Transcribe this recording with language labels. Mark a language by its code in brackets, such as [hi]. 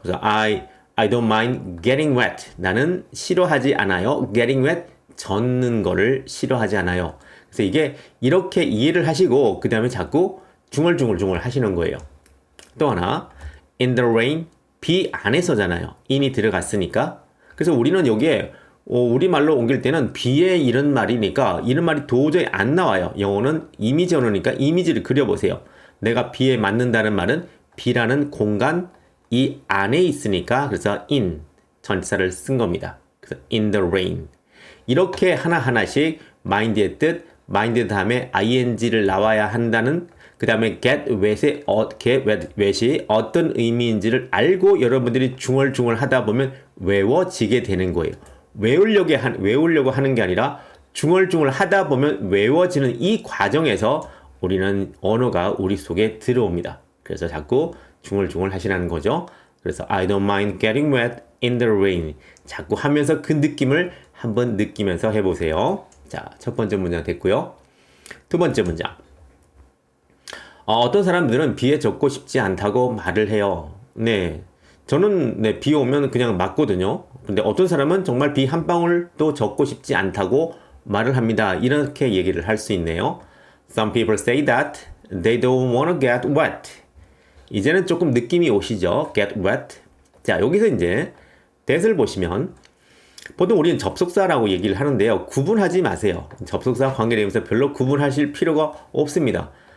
[ko] 그래서 [en] I don't mind getting wet. [ko] 나는 싫어하지 않아요. getting wet, 젖는 거를 싫어하지 않아요. 그래서 이게 이렇게 이해를 하시고 그 다음에 자꾸 중얼중얼 하시는 거예요. 또 하나, [en] in the rain, [ko] 비 안에서잖아요. in이 들어갔으니까. 그래서 우리는 여기에 우리말로 옮길 때는 비에 이런 말이니까 이런 말이 도저히 안 나와요. 영어는 이미지 언어니까 이미지를 그려보세요. 내가 비에 맞는다는 말은 비라는 공간 이 안에 있으니까 그래서 in 전치사를 쓴 겁니다. 그래서 [en] in the rain. [ko] 이렇게 하나하나씩 mind의 뜻, mind 다음에 ing를 나와야 한다는 그 다음에 get wet이 어떤 의미인지를 알고 여러분들이 중얼중얼 하다 보면 외워지게 되는 거예요. 외우려고 하는 게 아니라 중얼중얼 하다 보면 외워지는 이 과정에서 우리는 언어가 우리 속에 들어옵니다. 그래서 자꾸 중얼중얼 하시라는 거죠. 그래서 [en] I don't mind getting wet in the rain. [ko] 자꾸 하면서 그 느낌을 한번 느끼면서 해보세요. 자, 첫 번째 문장 됐고요. 두 번째 문장. 어떤 사람들은 비에 젖고 싶지 않다고 말을 해요. 네. 저는 비 오면 그냥 맞거든요. 근데 어떤 사람은 정말 비 한 방울도 젖고 싶지 않다고 말을 합니다. 이렇게 얘기를 할 수 있네요. [en] Some people say that they don't want to get wet. [ko] 이제는 조금 느낌이 오시죠? [en] get wet. [ko] 자, 여기서 이제 that을 보시면 보통 우리는 접속사라고 얘기를 하는데요. 구분하지 마세요. 접속사 관계대명사 별로 구분하실 필요가 없습니다.